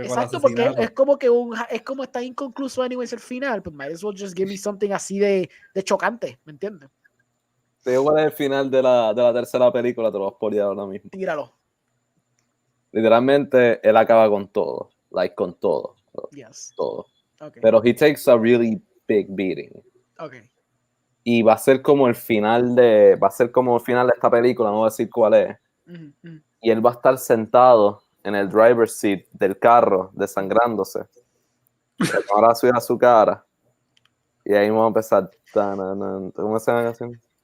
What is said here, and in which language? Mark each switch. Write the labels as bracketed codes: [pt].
[es] exacto, porque es como que es como está inconcluso anyways el final, pues might as well just give me something así de chocante, ¿me entiendes? Te digo cuál es el final de la tercera película, te lo voy a spoilear ahora mismo. Tíralo. Literalmente él acaba con todo, like con todo. [en] Yes. [es] Todo. [en] Okay. Pero he takes a really big beating. Okay. [es] Y va a ser como el final de esta película, no voy a decir cuál es. Y él va a estar sentado en el driver's seat del carro, desangrándose. Ahora subir a su cara. Y ahí vamos a empezar. ¿Cómo se llama la canción?